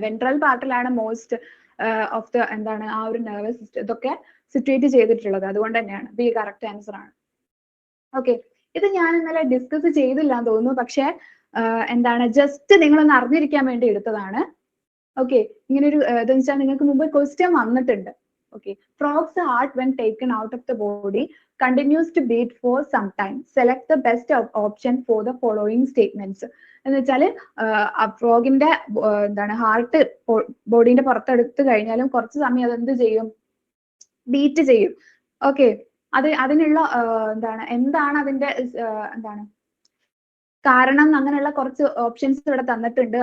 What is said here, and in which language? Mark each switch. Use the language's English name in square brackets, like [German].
[Malayalam] Ventral പാർട്ടിലാണ് most of the എന്താണ് ആ ഒരു നെർവസ് സിസ്റ്റം ഇതൊക്കെ സിറ്റുവേറ്റ് ചെയ്തിട്ടുള്ളത്. അതുകൊണ്ട് തന്നെയാണ് ബി കറക്റ്റ് ആൻസർ ആണ്. ഓക്കെ. ഇത് ഞാൻ ഇന്നലെ ഡിസ്കസ് ചെയ്തില്ല എന്ന് തോന്നുന്നു, പക്ഷെ എന്താണ് ജസ്റ്റ് നിങ്ങളൊന്ന് അറിഞ്ഞിരിക്കാൻ വേണ്ടി എടുത്തതാണ്. ഓക്കെ. ഇങ്ങനെ ഒരു ഇതെന്ന് വെച്ചാൽ നിങ്ങൾക്ക് മുമ്പ് ക്വസ്റ്റ്യൻ വന്നിട്ടുണ്ട്. Okay. [English] Frog's heart when taken out of the body continues to beat for some time. Select the best option for the following statements. [Malayalam] എന്ന് വെച്ചാല് ഫ്രോഗിന്റെ എന്താണ് ഹാർട്ട് ബോഡീന്റെ പുറത്തെടുത്ത് കഴിഞ്ഞാലും കുറച്ച് സമയം അത് എന്ത് ചെയ്യും? ബീറ്റ് ചെയ്യും. ഓക്കെ. അതിനുള്ള എന്താണ് അതിന്റെ എന്താണ് കാരണം, അങ്ങനെയുള്ള കുറച്ച് ഓപ്ഷൻസ് ഇവിടെ തന്നിട്ടുണ്ട്.